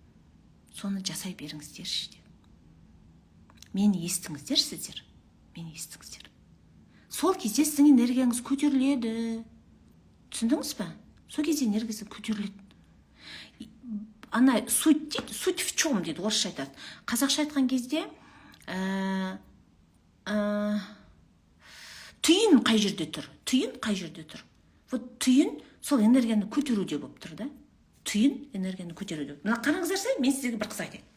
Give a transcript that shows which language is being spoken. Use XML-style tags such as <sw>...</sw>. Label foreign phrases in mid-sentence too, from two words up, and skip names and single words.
<kk>Мені естіңіздер сіздер. Сол кезде сіздің энергияңыз көтеріледі. Түсіндіңіз ба? Сол кезде энергиясы көтеріледі. Ана суть дейді,</kk> <ru>суть в чем</ru> <kk>дейді, орысша айтады. Қазақша айтқан кезде түйін қай жерде тұр? Вот түйін сол энергияны көтеруде болып тұр да. Түйін энергияны көтеруде. Мына қараңыздарса, мен сіздерге бір қыз айтайын.</kk>